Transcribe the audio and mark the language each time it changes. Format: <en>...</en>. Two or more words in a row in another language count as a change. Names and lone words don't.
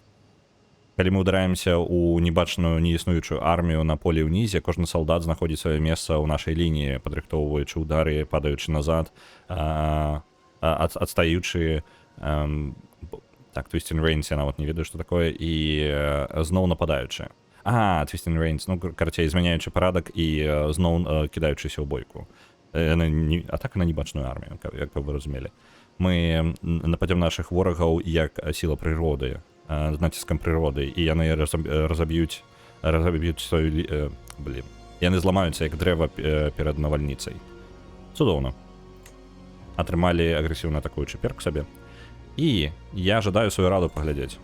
<be>Калі мы ўдараемся ў небачную, неіснуючую армію на полі ўнізе, кожны салдат знаходзіць сваё месца ў нашай лініі, падрыхтоўваючы ўдары, падаючы назад, адстаючы, так,</be> <en>Twisting Reigns,</en> <be>я нават не ведаю, што такое, і зноў нападаючы.</be> <en>Twisting Reigns,</en> <be>ну, карацей, змяняючы парадак і зноў кідаючыся ў бойку.</be> <uk>А так і на небачную армію, як ви розуміли. Ми нападем наших</uk> <be>ворогаў як сіла прыроды, з націскам прыроды, і яны разаб'юць сваю... Яны зламаюцца як дрэва перад навальніцай. Цудоўна. Атрымалі агрэсіўна атакуючы перк сабе. І я жадаю сваю раду паглядзець.</be>